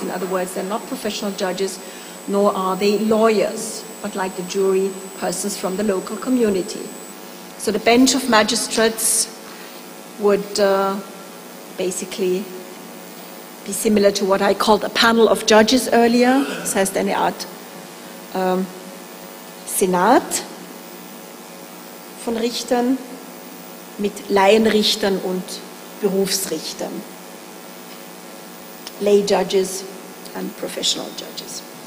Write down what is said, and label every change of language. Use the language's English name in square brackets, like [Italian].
[English] In other words, they're not professional judges, nor are they lawyers, but like the jury, persons from the local community. So the bench of magistrates would basically be similar to what I called a panel of judges earlier. [German] Das heißt eine Art Senat von Richtern mit Laienrichtern und Berufsrichtern. [English] Lay judges and professional judges.